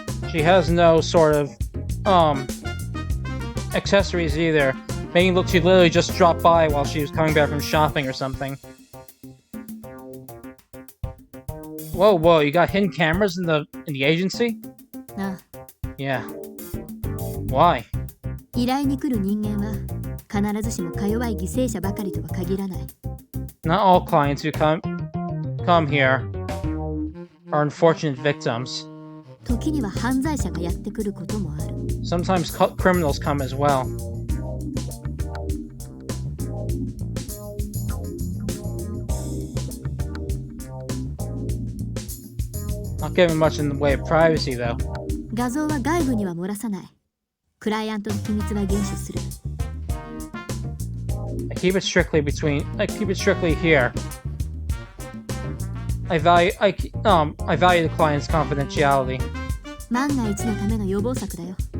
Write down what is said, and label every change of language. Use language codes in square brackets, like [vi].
[en] She has no sort of accessories either, making it look she literally just dropped by while she was coming back from shopping or something. Whoa, whoa! You got hidden cameras in the agency? あ Yeah. Why? [ja] 依頼に来る人間は必ずしもか弱い犠牲者ばかりとは限らない。 [en] Not all clients who come here are unfortunate victims. [ja] 時には犯罪者がやってくることもある。 [en] Sometimes criminals come as well. Not giving much in the way of privacy, though. [ja] 画像は外部には漏らさない。クライアントの秘密は厳守する。 [en] I keep it strictly here. I value the client's confidentiality. [ja] 万が一のための予防策だよ。